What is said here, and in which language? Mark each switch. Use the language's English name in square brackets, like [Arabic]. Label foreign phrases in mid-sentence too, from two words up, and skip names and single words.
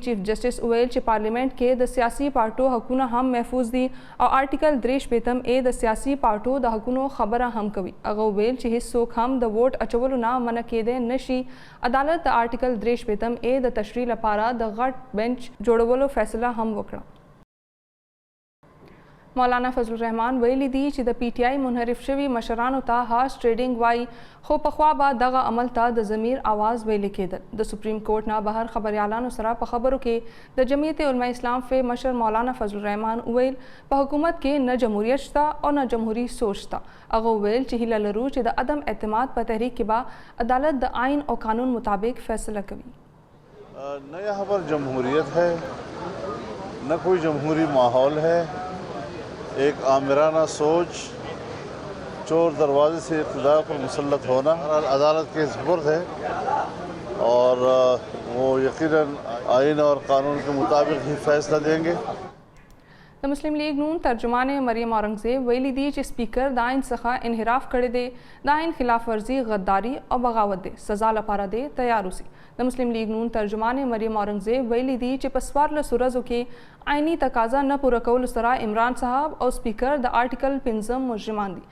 [Pashto] چیف جسټس وویل چې پارلیمنت کې د سیاسي پارټو حقونه هم محفوظ دي او آرټیکل 63 د سیاسي پارټو د حقونو خبره هم کوي. هغه ویل چې هیڅوک هم د ووټ اچولو نه منع کېدی نشي. عدالت د آرټیکل 63 د تشریح لپاره د غټ بنچ جوړولو فیصله هم وکړه. मौलाना फजल रहमान वیلي دي چې د PTI منحرف شوي مشرانو ته [English] horse trading [Pashto] وایي خو پخوا به دغه عمل ته د ضمیر आवाज ویل کېدل. د سپریم کورټ نه بهر خبريالانو سره په خبرو کې د جمعیت علماء اسلام فی مشر مولانا فضل الرحمن ویل په حکومت کې نه جمهوریت شته او نه جمهوری سوچ شته. هغه ویل چې هیله لرو چې د عدم اعتماد په تحریک کې به عدالت د آئین او قانون مطابق فیصله کوي. [Urdu] نہ یہاں پر جمہوریت ہے نہ کوئی جمہوری ماحول ہے. ایک آمرانہ سوچ، چور دروازے سے اقتدار پر مسلط ہونا عدالت کے سپرد ہے اور وہ یقیناً آئین اور قانون کے مطابق ہی فیصلہ دیں گے. [Pashto] د مسلم لیگ نون ترجمان مریم اورنګزیب ویلي دي چې سپیکر د آئین څخه انحراف کړی دی، د آئین خلاف ورزي غداري او بغاوت دی، سزا لپاره دی تیار اوسي. د مسلم لیگ نون ترجمان مریم اورنګزیب ویلي دي چې په 14 ورځو کې آئینی تقاضا نه پوره کولو سره عمران صاحب او سپیکر د آرټیکل 15 مجرمان دي.